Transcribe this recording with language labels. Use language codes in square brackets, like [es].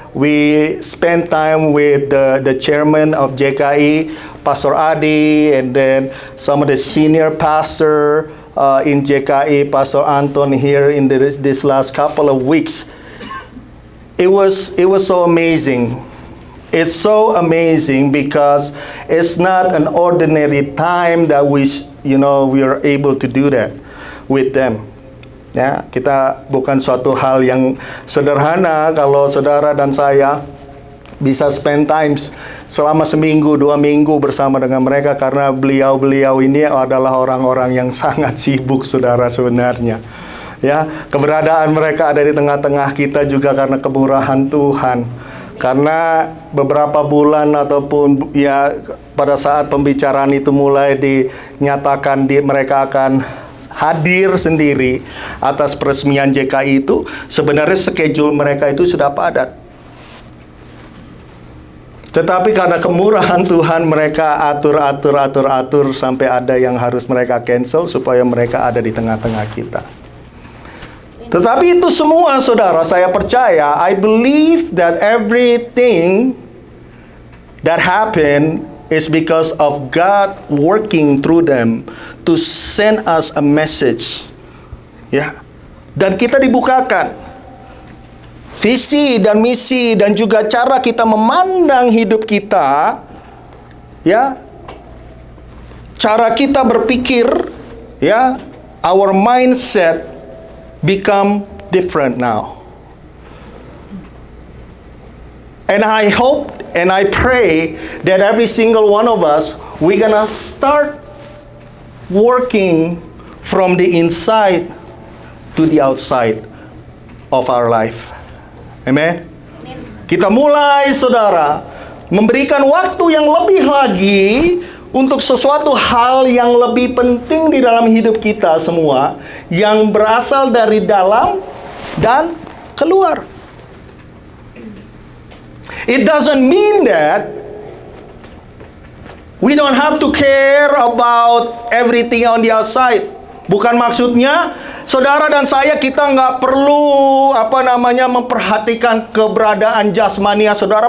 [en] We spent time with the chairman of JKI, Pastor Adi, and then some of the senior pastor in JKI, Pastor Anton, here in this last couple of weeks. It was so amazing. It's so amazing because it's not an ordinary time that we are able to do that with them. [id] Ya, kita bukan suatu hal yang sederhana kalau saudara dan saya bisa [en] spend times [id] selama seminggu, 2 minggu bersama dengan mereka, karena beliau-beliau ini adalah orang-orang yang sangat sibuk, saudara, sebenarnya. Ya, keberadaan mereka ada di tengah-tengah kita juga karena kemurahan Tuhan. Karena beberapa bulan ataupun pada saat pembicaraan itu mulai dinyatakan mereka akan hadir sendiri atas peresmian JKI itu, sebenarnya schedule mereka itu sudah padat. Tetapi karena kemurahan Tuhan, mereka atur sampai ada yang harus mereka cancel supaya mereka ada di tengah-tengah kita. Tetapi itu semua, saudara, saya percaya, [en] I believe that everything that happened is because of God working through them to send us a message. [id] Ya. Dan kita dibukakan visi dan misi dan juga cara kita memandang hidup kita, ya. Cara kita berpikir, ya, [en] our mindset become different now. And I hope and I pray that every single one of us, we're gonna start working from the inside to the outside of our life. Amen? [id] Kita mulai, saudara, memberikan waktu yang lebih lagi untuk sesuatu hal yang lebih penting di dalam hidup kita semua, yang berasal dari dalam dan keluar. [en] It doesn't mean that we don't have to care about everything on the outside. [id] Bukan maksudnya saudara dan saya kita nggak perlu memperhatikan keberadaan jasmania saudara.